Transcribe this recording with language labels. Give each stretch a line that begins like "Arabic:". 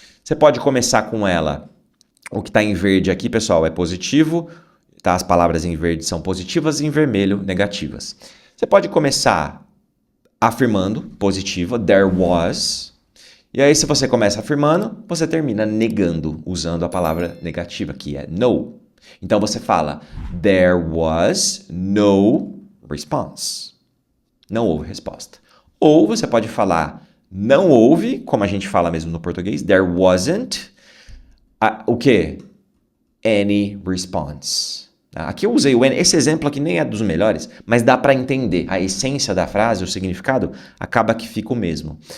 Portuguese: Você pode começar com ela, o que está em verde aqui, pessoal, é positivo, tá? As palavras em verde são positivas e em vermelho, negativas. Você pode começar afirmando, positiva,
English: there was.
Portuguese: E aí, se você começa afirmando, você termina negando, usando a palavra negativa, que é no. Então, você fala,
English: there was no response.
Portuguese: Não houve resposta. Ou você pode falar, não houve, como a gente fala mesmo no português,
English: there wasn't,
Portuguese: o quê?
English: Any response.
Portuguese: Aqui eu usei o any, esse exemplo aqui nem é dos melhores, mas dá para entender. A essência da frase, o significado, acaba que fica o mesmo.